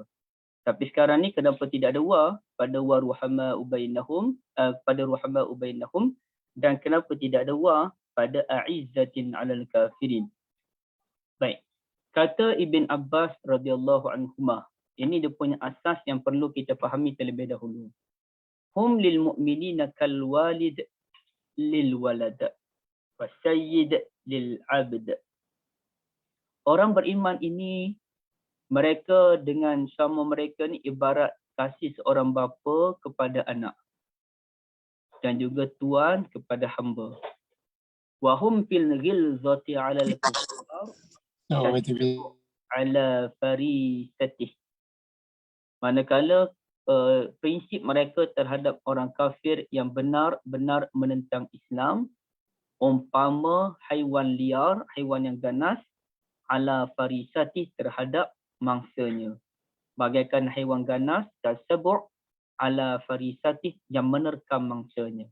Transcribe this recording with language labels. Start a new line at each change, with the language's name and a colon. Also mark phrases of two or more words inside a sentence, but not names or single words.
Malay: Tapi sekarang ni kenapa tidak ada waw pada
Arabic: ورحماء بينهم,
Malay: pada
Arabic: رحماء بينهم,
Malay: dan kenapa tidak ada waw pada
Arabic: أعزة على الكافرين.
Malay: Baik. Kata Ibn Abbas
Arabic: رضي الله عنهما.
Malay: Ini dia punya asas yang perlu kita fahami terlebih dahulu.
Arabic: هم للمؤمنين كالوالد للولد والسيد للعبد.
Malay: Orang beriman ini, mereka dengan sama mereka ni ibarat kasih seorang bapa kepada anak dan juga tuan kepada hamba.
Arabic: وهم في الغلظة على الكفار على فريسته.
Malay: Manakala prinsip mereka terhadap orang kafir yang benar-benar menentang Islam umpama haiwan liar, haiwan yang ganas,
Arabic: على فريسته
Malay: terhadap mangsanya. Bagaikan haiwan ganas
Arabic: تسبع على فريسته
Malay: yang menerkam mangsanya.